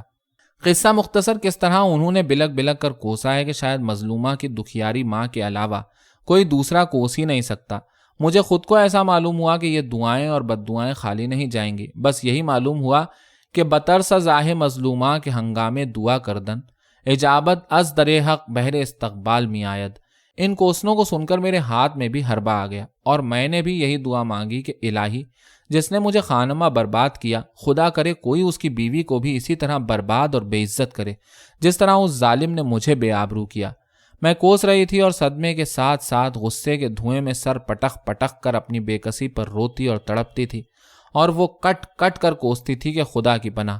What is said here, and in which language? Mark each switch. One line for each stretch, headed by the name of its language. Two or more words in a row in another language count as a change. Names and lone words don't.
Urdu: قصہ مختصر کس طرح انہوں نے بلک بلک کر کوسا ہے کہ شاید مظلومہ کی دکھیاری ماں کے علاوہ کوئی دوسرا کوس ہی نہیں سکتا۔ مجھے خود کو ایسا معلوم ہوا کہ یہ دعائیں اور بد دعائیں خالی نہیں جائیں گی، بس یہی معلوم ہوا کہ بطرس زاہ مظلومہ کے
Persian: ہنگامے دعا کردن اجابت از در حق بہر استقبال می آید۔
Urdu: ان کوسنوں کو سن کر میرے ہاتھ میں بھی حربہ آ گیا، اور میں نے بھی یہی دعا مانگی کہ الہی، جس نے مجھے خانمہ برباد کیا، خدا کرے کوئی اس کی بیوی کو بھی اسی طرح برباد اور بے عزت کرے جس طرح اس ظالم نے مجھے بے آبرو کیا۔ میں کوس رہی تھی اور صدمے کے ساتھ ساتھ غصے کے دھوئیں میں سر پٹخ پٹخ کر اپنی بے کسی پر روتی اور تڑپتی تھی، اور وہ کٹ کٹ کر کوستی تھی کہ خدا کی پناہ۔